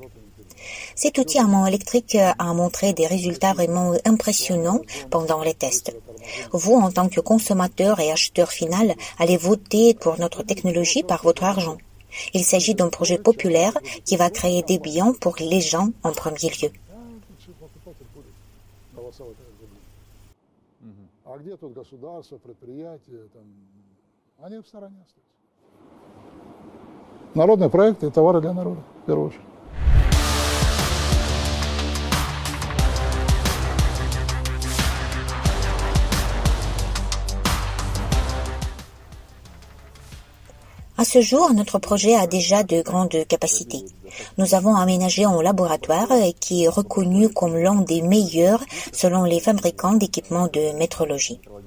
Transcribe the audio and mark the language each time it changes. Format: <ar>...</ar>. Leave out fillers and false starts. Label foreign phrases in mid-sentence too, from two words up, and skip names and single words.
<fr>Cet outil à main électrique a montré des résultats vraiment impressionnants pendant les tests. Vous, en tant que consommateur et acheteur final, allez voter pour notre technologie par votre argent. Il s'agit d'un projet populaire qui va créer des biens pour les gens en premier lieu.</fr> <ru>Народный проект и товары для народа, в первую очередь.</ru> <fr>À ce jour, notre projet a déjà de grandes capacités. Nous avons aménagé un laboratoire qui est reconnu comme l'un des meilleurs selon les fabricants d'équipements de métrologie.</fr>